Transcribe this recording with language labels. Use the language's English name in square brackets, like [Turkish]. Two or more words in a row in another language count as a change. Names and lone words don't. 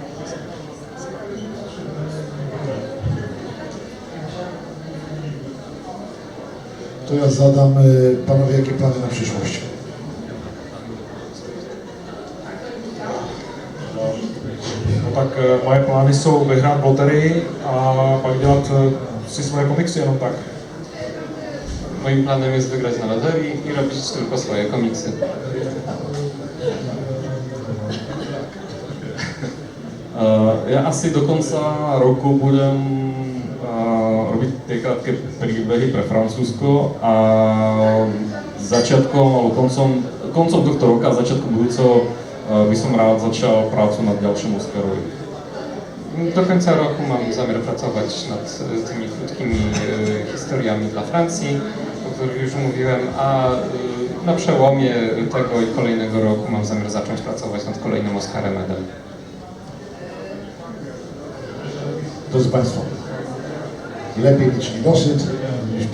[Polish] To ja zadam panowie, jakie plany na przyszłość? [Czech] No tak moje plány jsou vyhrát v loterii a pak dělat si svoje komiksy jenom tak. [Polish] Moim planem jest wygrać na loterii i robić tylko swoje komiksy. [Slovak] Ja asi do konca roku budem robiť tie krátke príbehy pre Francúzsko a začiatkom alebo koncom tohto roka a začiatkom budúceho by som rád začal prácu nad ďalším Oscarovi. [Polish] Do końca roku mam zamiar pracować nad tymi krótkimi historiami dla Francji, o których już mówiłem, a na przełomie tego i kolejnego roku mam zamiar zacząć pracować nad kolejnym Oscarem Edem. Drodzy Państwo, lepiej mieć niedosyt niż przesyt.